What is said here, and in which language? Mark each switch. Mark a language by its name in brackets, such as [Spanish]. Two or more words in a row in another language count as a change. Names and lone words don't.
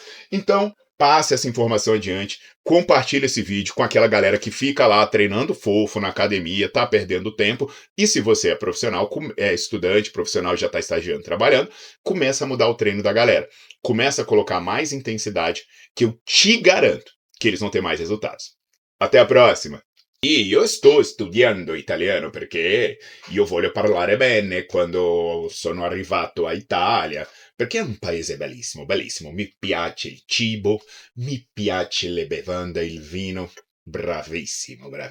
[Portuguese] Então, passe essa informação adiante, compartilhe esse vídeo com aquela galera que fica lá treinando fofo na academia, tá perdendo tempo, e se você é profissional, é estudante, profissional, já está estagiando, trabalhando, começa a mudar o treino da galera. Começa a colocar mais intensidade, que eu te garanto que eles vão ter mais resultados. Até a próxima! [Italian] E io sto studiando italiano perché io voglio parlare bene quando sono arrivato a Italia, perché è un paese bellissimo, bellissimo. Mi piace il cibo, mi piace le bevande, il vino.